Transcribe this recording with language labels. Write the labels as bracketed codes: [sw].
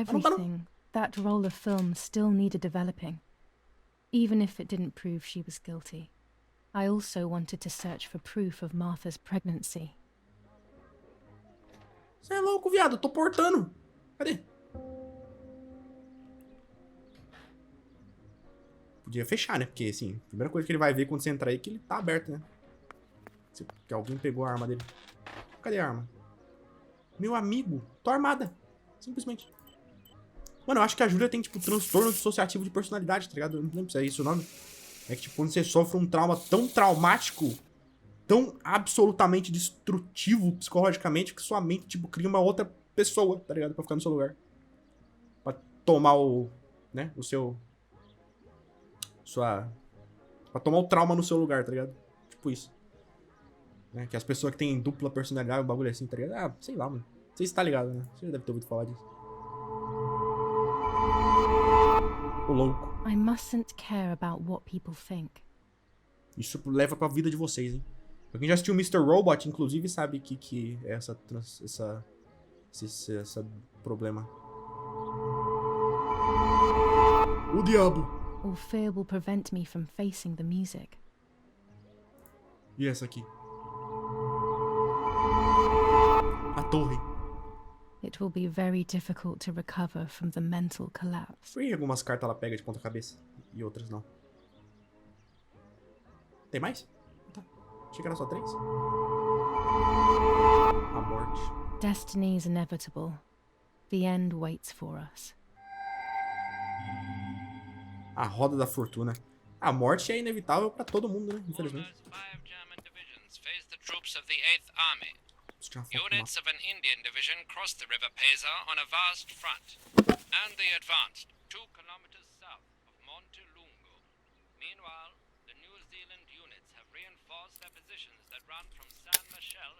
[en] everything, that roll of film still needed developing. Even if it didn't prove she was guilty. I also wanted to search for proof of Martha's pregnancy. [pt] Você é louco, viado. Eu tô portando. Cadê? Podia fechar, né? Porque, assim, a primeira coisa que ele vai ver quando você entrar aí é que ele tá aberto, né? Que alguém pegou a arma dele. Cadê a arma? Meu amigo, tô armada. Simplesmente. Mano, eu acho que a Júlia tem, tipo, transtorno dissociativo de personalidade, tá ligado? Eu não lembro se é isso o nome. É que, tipo, quando você sofre um trauma tão traumático, tão absolutamente destrutivo psicologicamente, que sua mente, tipo, cria uma outra pessoa, tá ligado? Pra ficar no seu lugar. Pra tomar o... né? O seu... Pra tomar o trauma no seu lugar, tá ligado? Tipo isso. Né? Que as pessoas que têm dupla personalidade, um bagulho assim, tá ligado? Ah, sei lá, mano. Você está ligado, né? Você já deve ter ouvido falar disso. Ô, louco. [en] I mustn't care about what people think. [pt] Isso leva pra vida de vocês, hein? Pra quem já assistiu Mr. Robot, inclusive, sabe que é esse problema. O diabo! [en] Or fear will prevent me from facing the music. [pt] E essa aqui? A torre. [en] It will be very difficult to recover from the mental collapse. [pt] Por que algumas cartas ela pega de ponta cabeça e outras não? Tem mais? Tá. Achei que era só 3. A morte. [en] Destiny is inevitable. The end waits for us. [pt] A roda da fortuna. A morte é inevitável pra todo mundo, né? Infelizmente. [en] Almost 5 German divisions face the troops of the 8th Army. Units of an Indian division crossed the River Pesa on a vast front, and they advanced 2 kilometers south of Montelungo. Meanwhile, the New Zealand units have reinforced their positions that run from San Michel.